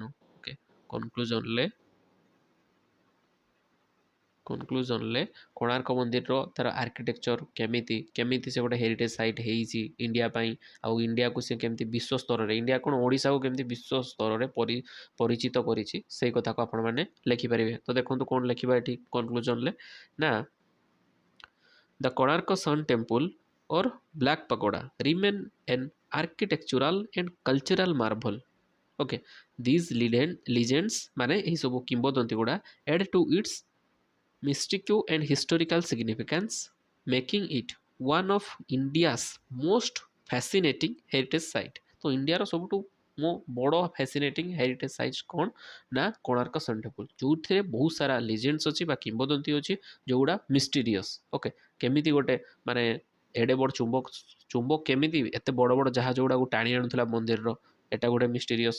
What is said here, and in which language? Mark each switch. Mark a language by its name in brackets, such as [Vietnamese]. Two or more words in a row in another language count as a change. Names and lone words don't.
[Odia] ଓକେ, କନକ୍ଲୁଜନରେ କୋଣାର୍କ ମନ୍ଦିରର ତାର ଆର୍କିଟେକ୍ଚର କେମିତି ସେ ଗୋଟେ [English] heritage site [Odia] ହେଇଛି ଇଣ୍ଡିଆ ପାଇଁ, ଆଉ ଇଣ୍ଡିଆକୁ ସେ କେମିତି ବିଶ୍ୱ ସ୍ତରରେ, ଇଣ୍ଡିଆ କ'ଣ ଓଡ଼ିଶାକୁ କେମିତି ବିଶ୍ୱ ସ୍ତରରେ ପରିଚିତ କରିଛି, ସେଇ କଥାକୁ ଆପଣମାନେ ଲେଖିପାରିବେ। ତ ଦେଖନ୍ତୁ କ'ଣ ଲେଖିବା ଏଠି କନକ୍ଲୁଜନରେ ନା [English] The Konark Sun Temple or Black Pagoda remain an architectural and cultural marvel. Okay, these legends [Odia] ମାନେ ଏହି ସବୁ କିମ୍ବଦନ୍ତୀ ଗୁଡ଼ା [English] add to its mystic and historical significance, making it one of India's most fascinating heritage site. [Odia] तो इंडिया ସବୁଠୁ ବଡ଼ [English] fascinating heritage site [Odia] କ'ଣ ନା କୋଣାର୍କ ସନ୍ ଟେମ୍ପଲ୍, ଯେଉଁଥିରେ ବହୁତ ସାରା ଲିଜେଣ୍ଡସ୍ ଅଛି ବା କିମ୍ବଦନ୍ତୀ ଅଛି ଯେଉଁଗୁଡ଼ା ମିଷ୍ଟେରିୟସ୍। ଓକେ, କେମିତି ଗୋଟେ ମାନେ ଏଡ଼େ ବଡ଼ ଚୁମ୍ବକ କେମିତି ଏତେ ବଡ଼ ବଡ଼ ଜାହାଜ ଗୁଡ଼ାକୁ ଟାଣି ଆଣୁଥିଲା ମନ୍ଦିରର, ଏଟା ଗୋଟେ ମିଷ୍ଟେରିୟସ୍।